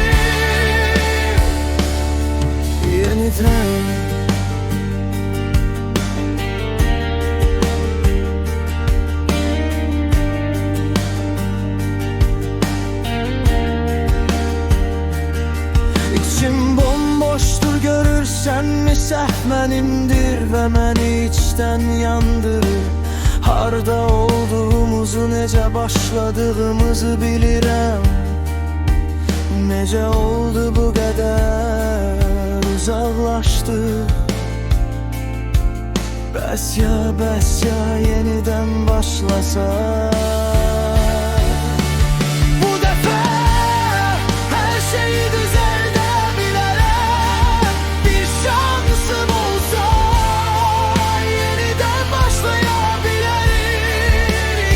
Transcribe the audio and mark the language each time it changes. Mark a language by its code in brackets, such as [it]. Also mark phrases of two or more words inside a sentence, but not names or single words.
[tr] Yeniden. İçim bomboştur, görürsen mi [az] səhv mənimdir və məni içdən yandırır. Harda olduğumuzu, necə başladığımızı bilirəm. Necə oldu bu qədər uzaqlaşdıq. Bəs ya [tr] yeniden başlasak. Bu defa her şeyi düzeltebilirim. Bir şansım olsa yeniden başlayabilirim.